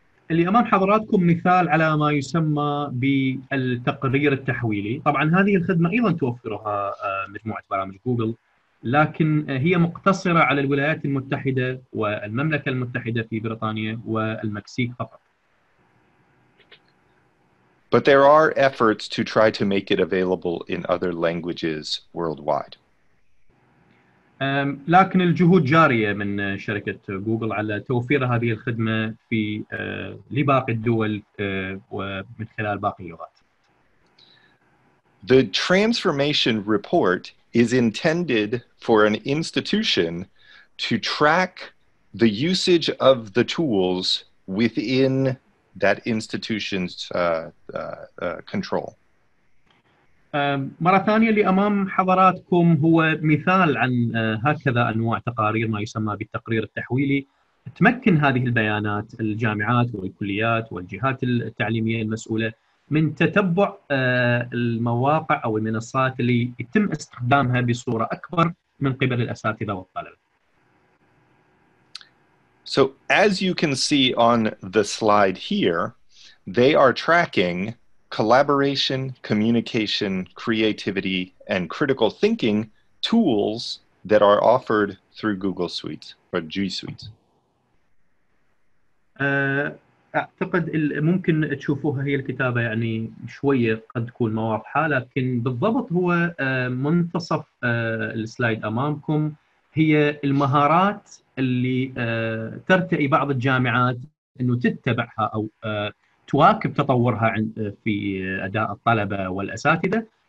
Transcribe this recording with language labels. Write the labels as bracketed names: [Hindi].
[Arabic] اللي أمام حضراتكم مثال على ما يسمى بالتقرير التحويلي. طبعا هذه الخدمة أيضا توفرها مجموعة برامج جوجل، لكن هي مقتصرة على الولايات المتحدة والمملكة المتحدة في بريطانيا والمكسيك فقط. [English] But there are efforts to try to make it available in other languages worldwide. [Arabic] لكن الجهود جارية من شركة جوجل على توفير هذه الخدمة في لباقي الدول ومن خلال باقي اللغات. [English] The transformation report is intended for an institution to track the usage of the tools within that institution's control. [Arabic] مرة ثانية اللي أمام حضراتكم هو مثال عن هكذا أنواع تقارير ما يسمى بالتقرير التحويلي. تمكن هذه البيانات الجامعات والكليات والجهات التعليمية المسؤولة من تتبع المواقع أو المنصات اللي يتم استخدامها بصورة أكبر من قبل الأساتذة والطلبة. [English] So as you can see on the slide here, they are tracking collaboration, communication, creativity, and critical thinking tools that are offered through Google Suite or G Suite. [Arabic] أعتقد ممكن تشوفوها هي الكتابة يعني شوية قد تكون ما واضحة، لكن بالضبط هو منتصف السلايد أمامكم هي المهارات اللي ترتقي بعض الجامعات إنه تتبعها أو تواكب تطورها في أداء الطلبة والأساتذة.